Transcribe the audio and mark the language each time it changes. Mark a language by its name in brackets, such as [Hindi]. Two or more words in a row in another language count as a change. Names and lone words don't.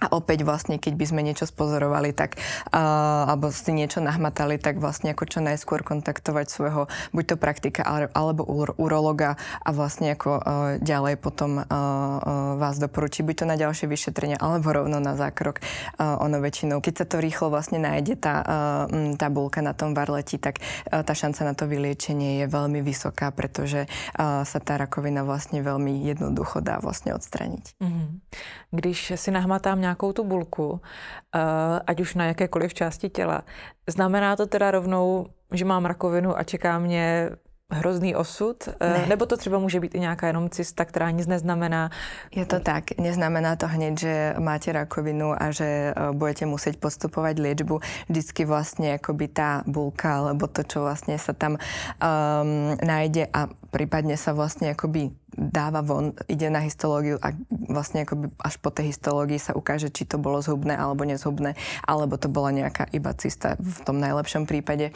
[Slovak] A opäť vlastne, keď by sme niečo spozorovali, tak alebo si niečo nahmatali, tak vlastne ako čo najskôr kontaktovať svojho buď to praktika alebo urologa a vlastne ako ďalej potom vás doporučí buď to na ďalšie vyšetrenia alebo rovno na zákrok. Ono väčšinou, keď sa to rýchlo vlastne nájde tá buľka na tom varleti, tak tá šanca na to vyliečenie je veľmi vysoká, pretože sa tá rakovina vlastne veľmi jednoducho dá vlastne odstraniť. [Czech] Když si nahmatám nějakou tu bulku, ať už na jakékoliv části těla, znamená to teda rovnou, že mám rakovinu a čeká mě hrozný osud? Ne. Nebo to třeba může být i nějaká jenom cysta, která nic neznamená? [Slovak] Je to tak. Neznamená to hneď, že máte rakovinu a že budete musieť postupovať liečbu. Vždycky vlastne akoby tá bulka, alebo to, čo vlastne sa tam nájde a prípadne sa vlastne akoby dáva von, ide na histológiu a vlastne akoby až po tej histológii sa ukáže, či to bolo zhubné alebo nezhubné, alebo to bola nejaká iba cysta v tom najlepšom prípade.